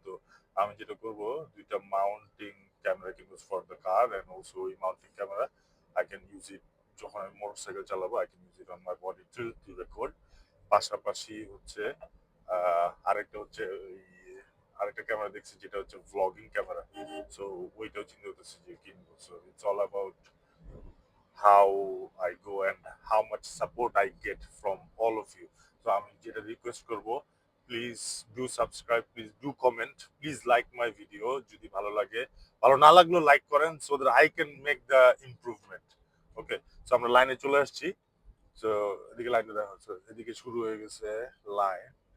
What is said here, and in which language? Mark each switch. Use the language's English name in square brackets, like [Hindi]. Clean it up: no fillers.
[Bangla] তো আমি যেটা করবো, দুইটা মাউন্টিং ক্যামেরা কিনবো [English] for the car, and also ওই mounting camera I can use it [Bangla] যখন আমি মোটর সাইকেল চালাবো, [English] I can use it on my body to record. [Bangla] পাশাপাশি হচ্ছে আরেকটা হচ্ছে ওই আরেকটা ক্যামেরা দেখছি যেটা হচ্ছে ভ্লগিং ক্যামেরা। সো ওইটাও চিন্তা করতেছি যে কিনবো। [English] So it's all about how I go and how much support I get from all of you. So [Bangla] আমি যেটা রিকোয়েস্ট করব, [English] please do subscribe, please do comment, please like my video [Bangla] যদি ভালো লাগে। ভালো না লাগলেও লাইক করেন, [English] So that I can make the improvement. [Bangla] Okay, so আমরা লাইনে চলে আসছি। সো এদিকে লাইনটা দেখা হচ্ছে, এদিকে শুরু হয়ে গেছে লাইন।